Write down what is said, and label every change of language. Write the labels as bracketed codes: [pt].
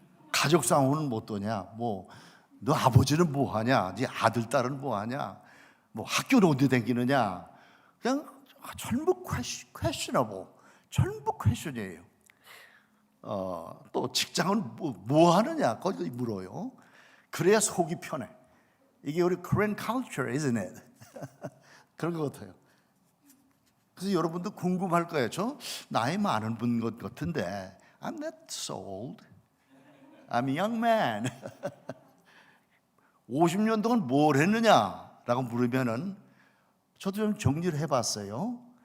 [ko] 가족 상황은 뭐 어떠냐, 뭐 너 아버지는 뭐 하냐, 네 아들 딸은 뭐 하냐, 뭐 학교는 어디 다니느냐, 그냥 전부 questionable, 전부 question이에요. 또 직장은 뭐 하느냐, 거기 물어요. 그래야 속이 편해. 이게 우리 [en] Korean culture, isn't it? [ko] 그런 것 같아요. 그래서 여러분도 궁금할 거예요. 저 나이 많은 분 것 같은데 [en] I'm not so old. I'm a young man. [ko] 50년 동안 뭘 했느냐라고 물으면은 저도 좀 정리를 해봤어요.